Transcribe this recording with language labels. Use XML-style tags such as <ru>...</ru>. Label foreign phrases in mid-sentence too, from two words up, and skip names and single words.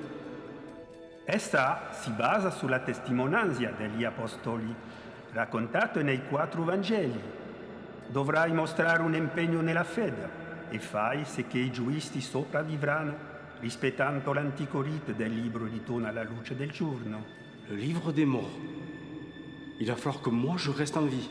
<it>Essa si basa sulla testimonianza degli apostoli, raccontato nei 4 Vangeli. Dovrai mostrare un impegno nella fede e fai sì che i giusti sopravvivranno, rispettando l'antico rito del libro ritorno alla luce del giorno.</it> <fr>Le livre des morts. Il va falloir que moi je reste en vie.</fr>